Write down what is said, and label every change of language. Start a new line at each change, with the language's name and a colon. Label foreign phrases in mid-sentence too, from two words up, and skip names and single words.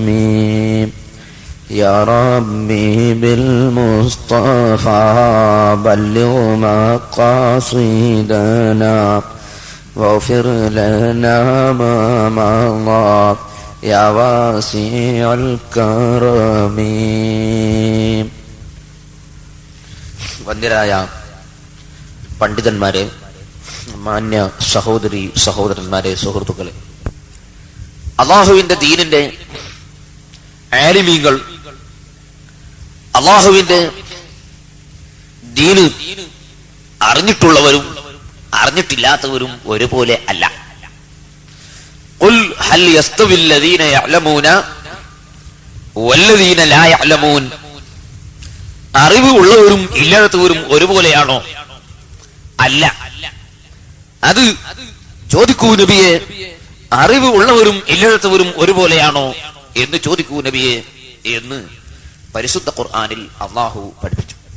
Arabic: يا ربي بالمصطفى بلغ مقاصدنا واغفر لنا ما مضى يا واسع الكرم.
Malayalam: വന്യരായ പണ്ഡിതന്മാരെ, മാന്യ സഹോദരി സഹോദരന്മാരെ, സുഹൃത്തുക്കളെ, അള്ളാഹുവിന്റെ ദീനിന്റെ ആലിമീങ്ങൾ അള്ളാഹുവിന്റെ ദീന് അറിഞ്ഞിട്ടുള്ളവരും അറിഞ്ഞിട്ടില്ലാത്തവരും ഒരുപോലെ അല്ല.
Arabic: قل هل يستوي الذين يعلمون والذين لا يعلمون.
Malayalam: അറിവ് ഉള്ളവരും ഇല്ലാത്തവരും ഒരുപോലെയാണോ? അല്ല. അത് ചോദിക്കൂ നബിയെ, അറിവ് ഉള്ളവരും ഇല്ലാത്തവരും ഒരുപോലെയാണോ എന്ന് ചോദിക്കൂ നബിയെ എന്ന് പരിശുദ്ധ ഖുർആനിൽ അല്ലാഹു പഠിപ്പിച്ചു.